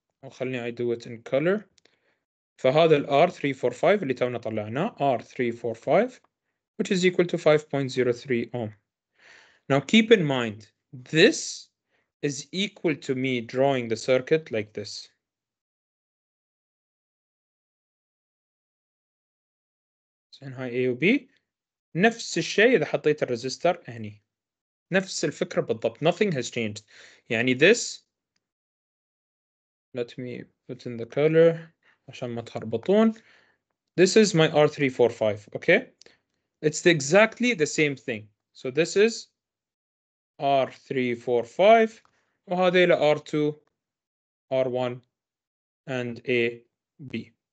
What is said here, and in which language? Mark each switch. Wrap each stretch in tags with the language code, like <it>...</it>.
<en>خليني I do it in color.</en> <ar>فهذا ال R345 اللي تونا طلعناه</ar> <en>R345 which is equal to 5.03 ohm. Now keep in mind this is equal to me drawing the circuit like this.</en> <ar>زين هاي A و B نفس الشيء إذا حطيت الريزستور هني نفس الفكرة بالضبط.</ar> <en>Nothing has changed. يعني this let me put in the color</en> <ar>عشان ما تخربطون.</ar> <en>This is my R345. Okay, it's exactly the same thing. So this is R345 وهذيل R2 R1 and A B.</en>